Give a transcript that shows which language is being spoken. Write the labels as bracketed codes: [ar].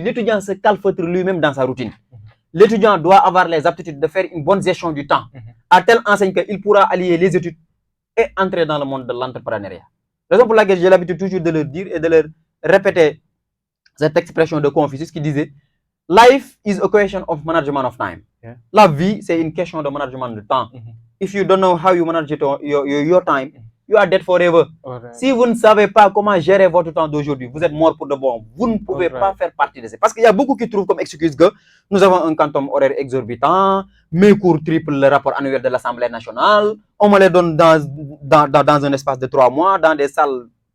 [fr] L'étudiant se calfeutre lui-même dans sa routine. L'étudiant doit avoir les aptitudes de faire une bonne gestion du temps, à telle enseigne qu'il pourra allier les études et entrer dans le monde de l'entrepreneuriat. Raison pour laquelle j'ai l'habitude toujours de leur dire et de leur répéter cette expression de Confucius qui disait « [en] Life is a question of management of time ». [fr] La vie, c'est une question de management de temps. [en] If you don't know how you manage your time, you are dead forever. [fr] Si vous ne savez pas comment gérer votre temps d'aujourd'hui, vous êtes mort pour de bon. Vous ne pouvez pas faire partie de ça. Parce qu'il y a beaucoup qui trouvent comme excuse que nous avons un quantum horaire exorbitant, mes cours triplent le rapport annuel de l'Assemblée nationale, on me les donne dans un espace de 3 mois, dans des salles.